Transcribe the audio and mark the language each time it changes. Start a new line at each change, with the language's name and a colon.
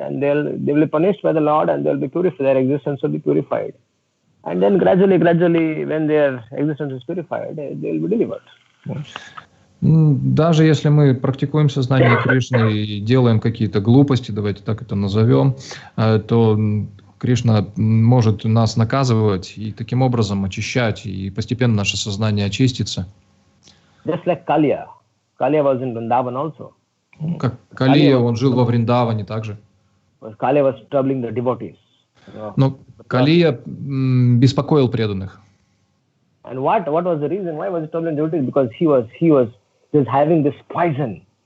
English: And they will be punished by the Lord, and they will be purified. Their existence will be purified. And then gradually, when their existence is purified, they will be delivered.
Russian: Даже если мы практикуем сознание Кришны и делаем какие-то глупости, давайте так это назовем, то Кришна может нас наказывать и таким образом очищать, и постепенно наше сознание очистится.
English: Just like Kaliya. Kaliya was in Vrindavan also.
Russian: Как Калия, он жил во Вриндаване также.
English: Kaliya was troubling the devotees.
Russian: Но Калия беспокоил преданных.
English: And what was the reason? Why was he troubling devotees? Because he was having this poison.